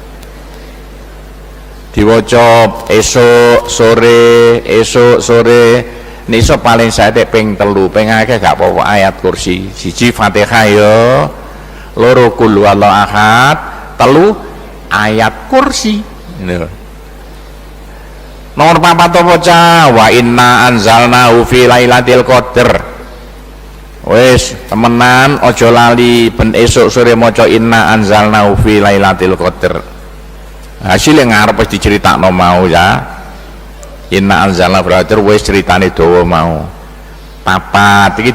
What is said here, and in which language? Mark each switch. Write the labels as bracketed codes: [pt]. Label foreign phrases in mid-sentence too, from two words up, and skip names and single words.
[jv] diwaca esuk sore niso paling saedek ping 3 ping akeh gak apa-apa ayat kursi siji Fatihah ya loro [ar] kul huwallahu ahad [jv] 3 ayat kursi nomor 4 apa cah [ar] wa inna anzalnahu fi lailatul qadar [jv] wis temenan aja lali ben esuk sore maca [ar] inna anzalnahu fi lailatul qadar [jv] hasilnya ngarep wis diceritakno mau ya [ar] inna anzalna [jv] brother wis ceritane dawa mau papat iki